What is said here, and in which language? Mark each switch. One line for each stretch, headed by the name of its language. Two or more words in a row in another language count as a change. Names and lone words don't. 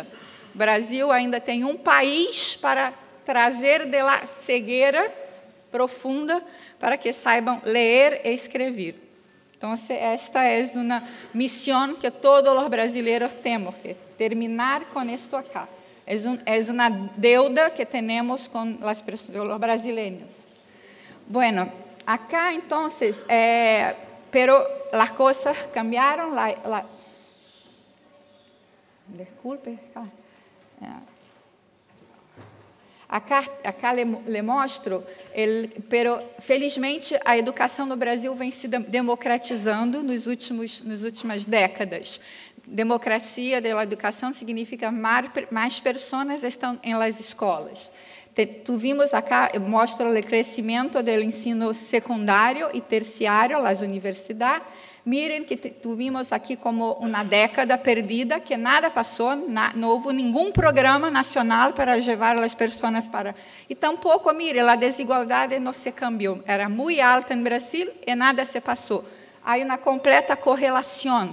Portuguese: O Brasil ainda tem um país para trazer
Spanish: de la
Portuguese: cegueira profunda para que saibam ler e escrever. Então, esta é uma missão que todos os brasileiros temos que terminar com isto acá. É uma deuda que temos com os brasileiros.
Spanish: Bueno, acá,
Portuguese: então, pero as coisas cambiaram. Desculpe.
Spanish: Acá le
Portuguese: mostro, pero felizmente a educação no Brasil vem se democratizando nas últimas décadas. Democracia da educação significa mais pessoas estão em las escolas.
Spanish: Tuvimos acá,
Portuguese: mostro o crescimento do ensino secundário e terciário, as universidades,
Spanish: Miren que tuvimos
Portuguese: aqui como uma década perdida, que nada passou, não houve nenhum programa nacional para levar as pessoas para... E tampouco, mire, a desigualdade não se cambiou. Era muito alta no Brasil e nada se passou. Há uma completa correlação.